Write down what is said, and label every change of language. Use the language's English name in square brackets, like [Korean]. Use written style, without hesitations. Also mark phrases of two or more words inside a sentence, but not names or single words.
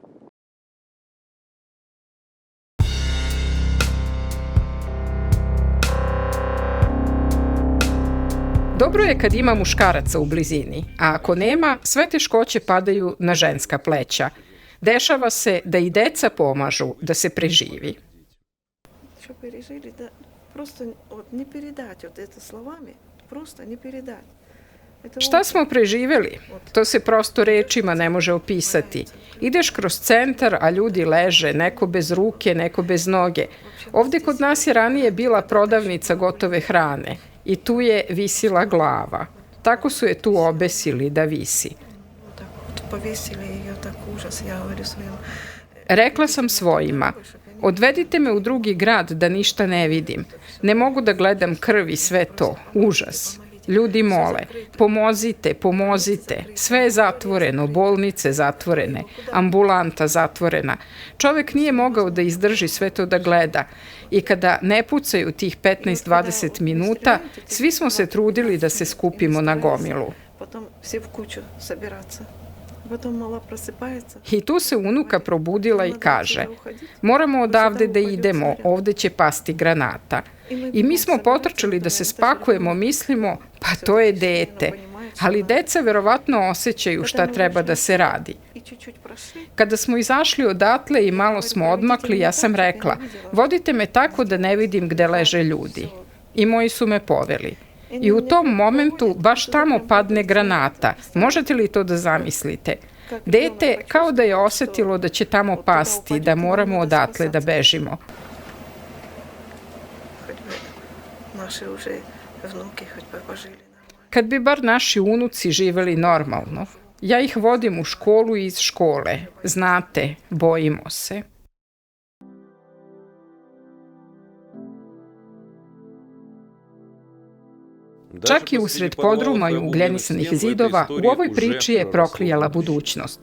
[Serbian] Dobro je kad ima muškaraca u blizini, a ako nema, sve teškoće padaju na ženska pleća. Dešava se da i deca pomažu da se preživi. [Russian] Что пережили, да, просто вот не передать вот это словами, просто не передать. [Serbian] Šta smo preživeli? To se prosto rečima ne može opisati. Ideš kroz centar, a ljudi leže, neko bez ruke, neko bez noge. Ovde kod nas je ranije bila prodavnica gotove hrane i tu je visila glava. Tako su je tu obesili da visi. [Russian] Так вот повесили ее, так ужас, я говорю своим. [Serbian] Rekla sam svojima, odvedite me u drugi grad da ništa ne vidim. Ne mogu da gledam krv i sve to. Užas. Ljudi mole, pomozite, pomozite. Sve je zatvoreno, bolnice zatvorene, ambulanta zatvorena. Čovek nije mogao da izdrži sve to da gleda. I kada ne pucaju tih 15-20 minuta, svi smo se trudili da se skupimo na gomilu. [Russian] Потом все в кучу собираться. Потом мала просыпается. [Serbian] I tu se unuka probudila i kaže, moramo odavde da idemo, ovde će pasti granata. I mi smo potrčali da se spakujemo, mislimo, pa to je dete. Ali deca verovatno osjećaju šta treba da se radi. [Russian] И чуть-чуть прошли. [Serbian] Kada smo izašli odatle i malo smo odmakli, ja sam rekla, vodite me tako da ne vidim gde leže ljudi. I moji su me poveli. I u tom momentu baš tamo padne granata. Možete li to da zamislite? Dete kao da je osetilo da će tamo pasti, da moramo odatle da bežimo. [Russian] Хоть бы наши уже внуки хоть бы пожили нормально. [Serbian] Kad bi bar naši unuci živeli normalno. Ja ih vodim u školu i iz škole. Znate, bojimo se. Čak i usred podruma i ugljenisanih zidova, u ovoj priči je proklijala budućnost.